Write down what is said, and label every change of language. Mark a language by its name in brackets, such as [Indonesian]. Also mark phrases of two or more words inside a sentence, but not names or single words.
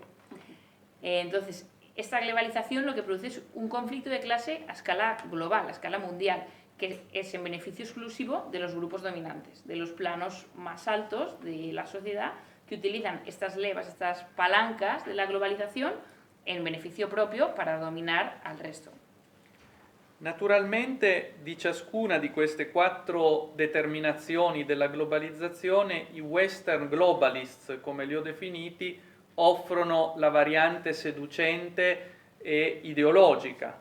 [Spanish] Entonces, esta globalización lo que produce es un conflicto de clase a escala global, a escala mundial, que es en beneficio exclusivo de los grupos dominantes, de los planos más altos de la sociedad, que utilizan estas levas, estas palancas de la globalización en beneficio propio para dominar al resto. [Italian] Naturalmente di ciascuna di queste 4 determinazioni della globalizzazione i [English] Western globalists, [Italian] come li ho definiti, offrono la variante seducente e ideologica.